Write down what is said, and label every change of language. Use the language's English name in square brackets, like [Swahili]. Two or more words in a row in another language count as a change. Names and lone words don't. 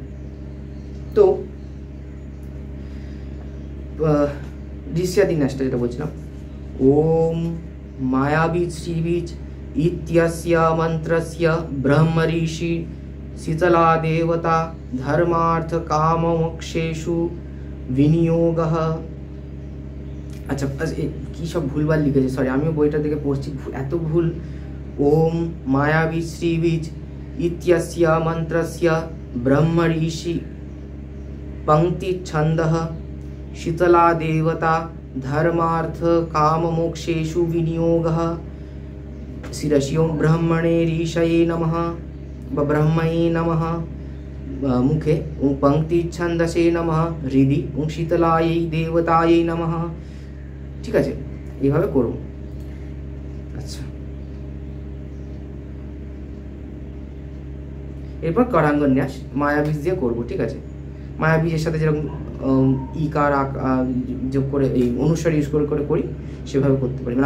[Bangla] তো ঋষিয়াদি ন্যাসটা যেটা বলছিলাম, [Sanskrit] ওম মায়াবীজ শ্রীবীজ ইত্যস্য মন্ত্রস্য ব্রহ্ম ঋষি শীতলা দেবতা ধর্মার্থ কাম মোক্ষেষু বিনিয়োগঃ। [Bangla] আচ্ছা, কি সব ভুলভাল লিখেছে, সরি, আমিও বইটা থেকে পড়ছি, এত ভুল। [Sanskrit] ওম মায়াবীজ শ্রীবীজ ইত্যস্য মন্ত্রস্য ব্রহ্ম ঋষি पंक्ति छंदः शीतला देवता धर्मार्थ काम मोक्षेषु विनियोगः। शिरसि ओं ब्रह्मणे ऋषये नमः व ब्रह्मये नमः, मुखे ओं पंक्ति छंदसे नमः, हृदि ओं शीतलायै देवतायै नमः, [Bangla] ঠিক আছে, এইভাবে করব। আচ্ছা, এরপর করাঙ্গন্যাস মায়াবীজ দিয়ে করব, ঠিক আছে। মায়াবীজের সাথে যেরকম ইকার যোগ করে, এই অনুসার ইউজ করে করে করি, সেভাবে করতে পারি।